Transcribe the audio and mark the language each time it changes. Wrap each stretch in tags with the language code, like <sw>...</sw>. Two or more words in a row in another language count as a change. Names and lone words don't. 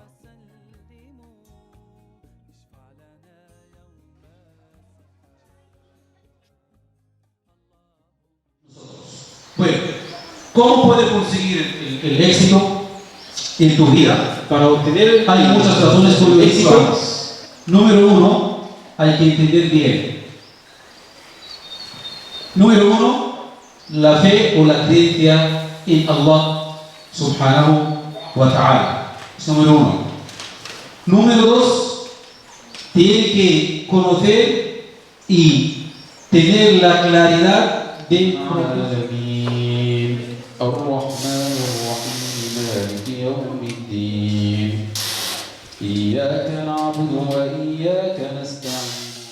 <es>Bueno, ¿cómo puedes conseguir el éxito en tu vida? Para obtener hay muchas razones por el éxito. Número uno, hay que entender bien. Número uno, la fe o la creencia en</es> <ar>الله سبحانه وتعالى.</ar> <es>Es número uno. Número dos, tiene que conocer y tener la claridad dentro de</es> <ar>الرحمن الرحيم مالك يوم الدين إياك نعبد وإياك نستعين</ar>